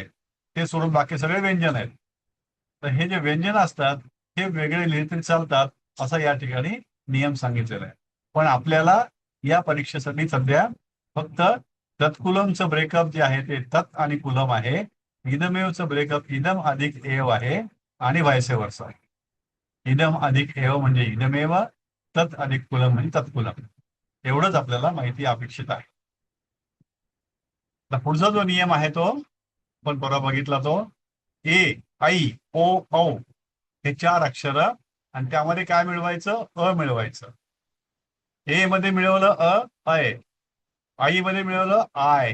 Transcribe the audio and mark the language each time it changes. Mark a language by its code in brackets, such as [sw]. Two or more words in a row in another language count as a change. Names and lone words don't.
[mr] ते सोडून बाकी सगळे व्यंजन आहेत. तर हे जे व्यंजन असतात हे वेगळे लिहिले तरी चालतात, असा या ठिकाणी नियम सांगितलेला आहे. पण आपल्याला या परीक्षेसाठी सध्या फक्त तत्कुलमचं ब्रेकअप जे आहे ते तत् आणि कुलम आहे. इदमेवचं ब्रेकअप इदम अधिक एव आहे आणि [en] vice versa. [mr] इदम अधिक एव म्हणजे इदमेव, तत् अधिक कुलम म्हणजे तत्कुलम. एवढंच आपल्याला माहिती अपेक्षित आहे. आता पुढचा जो नियम आहे तो आपण परवा बघितला, तो ए, आई, ओ, औ हे 4 अक्षर आणि त्यामध्ये काय मिळवायचं, अ मिळवायचं. ए मध्ये मिळवलं अ, अय. आई मध्ये मिळवलं आय.